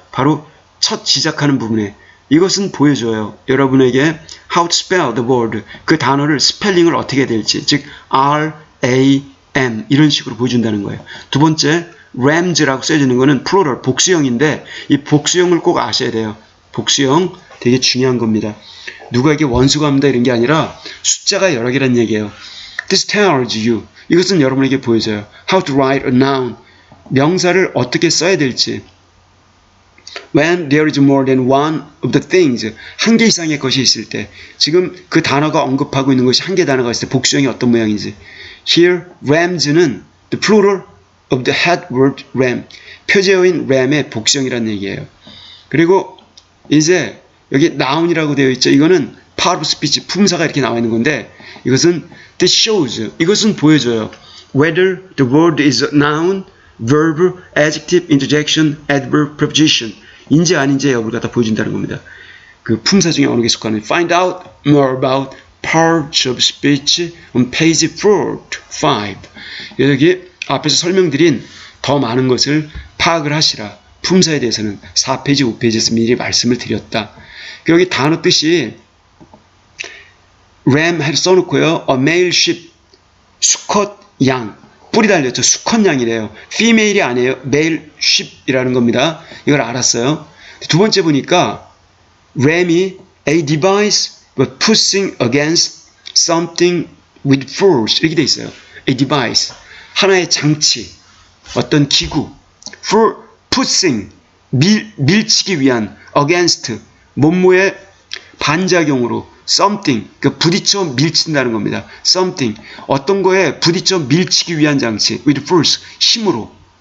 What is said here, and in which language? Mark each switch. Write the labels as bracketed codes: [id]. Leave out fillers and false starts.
[ko] 바로 첫 시작하는 부분에 이것은 보여줘요. 여러분에게 [en] how to spell the word. [ko] 그 단어를 스펠링을 어떻게 해야 될지. 즉 R-A-M 이런 식으로 보여준다는 거예요. 두 번째 rams라고 써지는 거는 plural, 복수형인데 이 복수형을 꼭 아셔야 돼요. 복수형 되게 중요한 겁니다. 누구에게 원수가 합니다 이런 게 아니라 숫자가 여러 개란 얘기예요. [en] This tells you. [ko] 이것은 여러분에게 보여줘요. [en] How to write a noun. [ko] 명사를 어떻게 써야 될지. [en] When there is more than one of the things. [ko] 한 개 이상의 것이 있을 때. 지금 그 단어가 언급하고 있는 것이 한 개 단어가 있을 때 복수형이 어떤 모양인지. [en] Here, rams는 the plural of the head word ram. [ko] 표제어인 ram의 복수형이라는 얘기예요. 그리고 이제 여기 noun이라고 되어 있죠. 이거는 [en] part of speech, [ko] 품사가 이렇게 나와 있는 건데 이것은 [en] this shows. [ko] 이것은 보여줘요. [en] Whether the word is a noun, verb, adjective, interjection, adverb, preposition. [ko] 인지 아닌지 여부를 갖다 보여준다는 겁니다. 그 품사 중에 어느 게 속하는 [en] Find out more about parts of speech on page 4-5. [ko] 여기 앞에서 설명드린 더 많은 것을 파악을 하시라. 품사에 대해서는 4페이지, 5페이지에서 미리 말씀을 드렸다. 여기 단어 뜻이 ram 해 써놓고요. [en] A male sheep, [ko] 수컷 양. 뿔이 달렸죠. 수컷 양이래요. female이 아니에요. [en] male sheep [ko] 이라는 겁니다. 이걸 알았어요. 두 번째 보니까 [en] ram이 a device but pushing against something with force [ko] 이렇게 돼 있어요. [en] a device [ko] 하나의 장치, 어떤 기구. [en] for pushing [ko] 밀치기 위한 against 몸무의 반작용으로 something, 그 부딪혀 밀친다는 겁니다. something, 어떤 거에 부딪혀 밀치기 위한 장치, [en] with force, [ko] 힘으로.